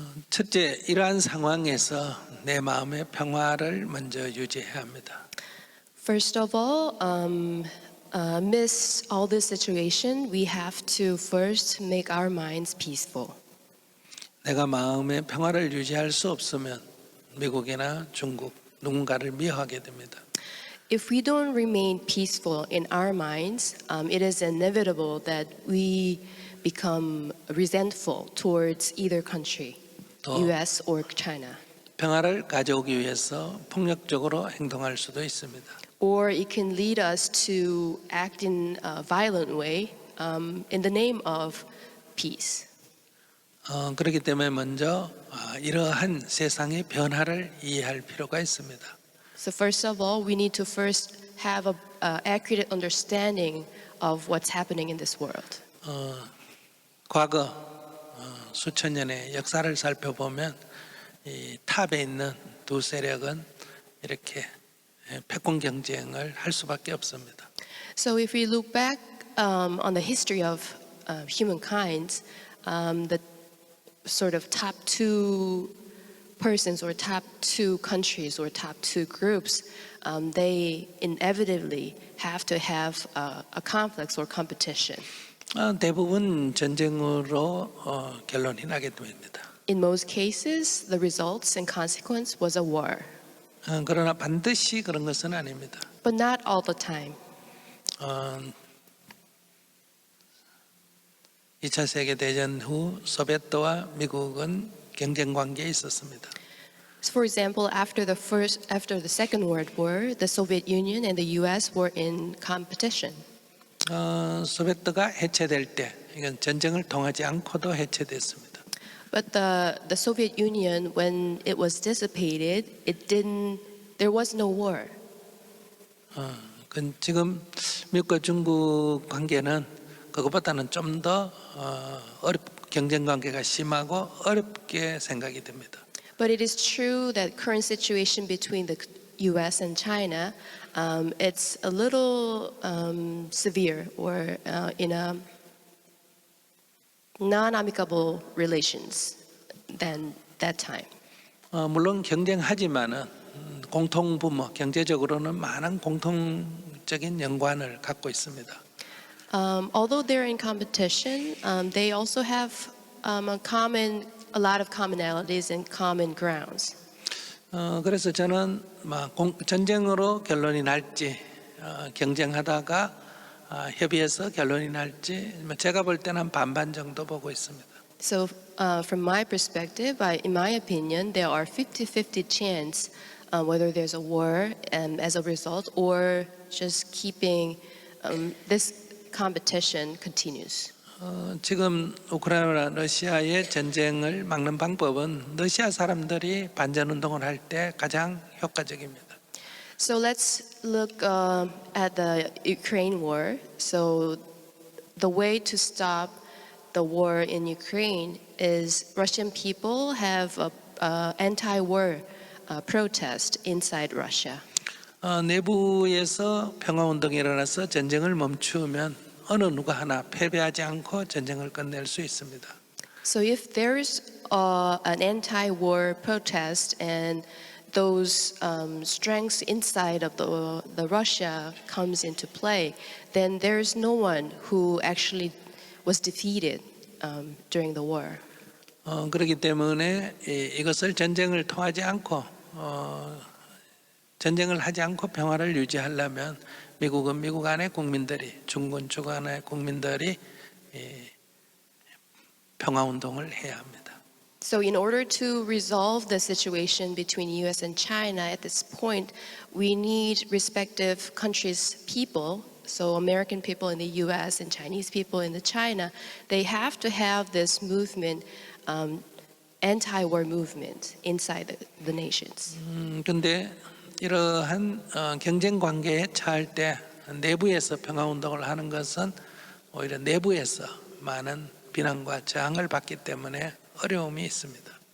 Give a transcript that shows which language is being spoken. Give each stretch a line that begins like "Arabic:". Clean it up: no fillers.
Korean: 첫째, 이러한 상황에서 내 마음의 평화를 먼저 유지해야 합니다.
English: First of all, amidst all this situation, we have to first make our minds peaceful.
Korean: 내가 마음의 평화를 유지할 수 없으면 미국이나 중국 누군가를 미워하게 됩니다.
English: If we don't remain peaceful in our minds, it is inevitable that we become resentful towards either country, U.S. or China.
Korean: 평화를 가져오기 위해서 폭력적으로 행동할 수도 있습니다.
English: Or it can lead us to act in a violent way in the name of peace.
Korean: 그렇기 때문에 먼저 이러한 세상의 변화를 이해할 필요가 있습니다.
English: So first of all, we need to first have a accurate understanding of what's happening in this world.
Korean: 과거 수천 년의 역사를 살펴보면 이 탑에 있는 두 세력은 이렇게 패권 경쟁을 할 수밖에 없습니다.
English: So if we look back on the history of humankind, the sort of top two persons or top two countries or top two groups, they inevitably have to have a conflict or competition.
Korean: 대부분 전쟁으로 결론이 나게 됩니다.
English: In most cases, the results and consequence was a war,
Korean: 그러나 반드시 그런 것은 아닙니다.
English: but not all the time.
Korean: 2차 세계 대전 후 소비에트와 미국은 경쟁 관계에 있었습니다.
English: So for example, after the Second World War, the Soviet Union and the U.S. were in competition.
Korean: 소비에트가 해체될 때 이건 전쟁을 통하지 않고도 해체됐습니다.
English: But the Soviet Union, when it was dissipated, there was no war.
Korean: 지금 미국과 중국 관계는 그것보다는 좀 더 경쟁 관계가 심하고 어렵게 생각이 됩니다.
English: But it is true that current situation between the U.S. and China, it's a little severe or in a non-amicable relations than that time.
Korean: 물론 경쟁하지만은 공통부모, 경제적으로는 많은 공통적인 연관을 갖고 있습니다.
English: Although they're in competition, they also have a lot of commonalities and common grounds.
Korean: 그래서 저는 전쟁으로 결론이 날지 경쟁하다가 협의해서 결론이 날지 제가 볼 때는 한 반반 정도 보고 있습니다.
English: So from my perspective, in my opinion, there are 50-50 chance whether there's a war as a result or just keeping this competition continues.
Korean: 지금 우크라이나 러시아의 전쟁을 막는 방법은 러시아 사람들이 반전 운동을 할 때 가장 효과적입니다.
English: So let's look at the Ukraine war. So the way to stop the war in Ukraine is Russian people have a anti-war protest inside Russia.
Korean: 내부에서 평화 운동이 일어나서 전쟁을 멈추면 어느 누가 하나 패배하지 않고 전쟁을 끝낼 수 있습니다.
English: So if there's an anti-war protest and those strengths inside of the Russia comes into play, then there's no one who actually was defeated during the war.
Korean: 그렇기 때문에 이것을 전쟁을 통하지 않고 전쟁을 하지 않고 평화를 유지하려면 미국은 미국 안의 국민들이 중군 주간의 국민들이 평화 운동을 해야 합니다.
English: So in order to resolve the situation between US and China at this point, we need respective countries' people, so American people in the US and Chinese people in the China, they have to have this movement, anti-war movement inside the nations.
Korean: 근데 이러한 경쟁 관계에 처할 때 내부에서 평화 운동을 하는 것은 오히려 내부에서 많은 비난과 저항을 받기 때문에 어려움이 있습니다.